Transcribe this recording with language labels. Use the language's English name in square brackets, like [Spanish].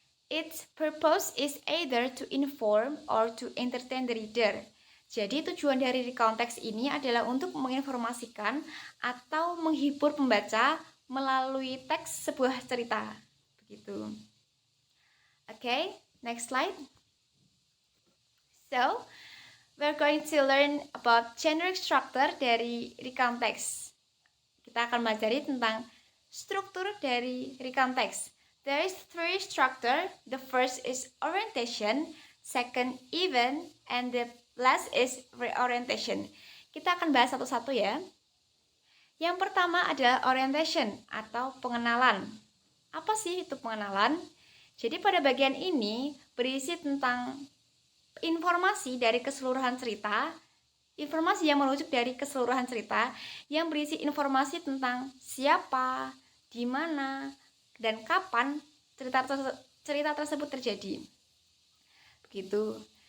[English] Its purpose is either to inform or to entertain the reader. [Indonesian] Jadi tujuan dari recount text ini adalah untuk menginformasikan atau menghibur pembaca melalui teks sebuah cerita. Begitu. [English] Okay, next slide. So, we're going to learn about generic structure dari recount text. [Indonesian] Kita akan belajar tentang struktur dari recount text. [English] There is 3 structure. The first is orientation, second event, and the last is reorientation. [Indonesian] Kita akan bahas satu-satu ya. Yang pertama adalah orientation atau pengenalan. Apa sih itu pengenalan? Jadi pada bagian ini berisi tentang informasi dari keseluruhan cerita, informasi yang merujuk dari keseluruhan cerita yang berisi informasi tentang siapa, di mana, dan kapan cerita tersebut terjadi. Begitu.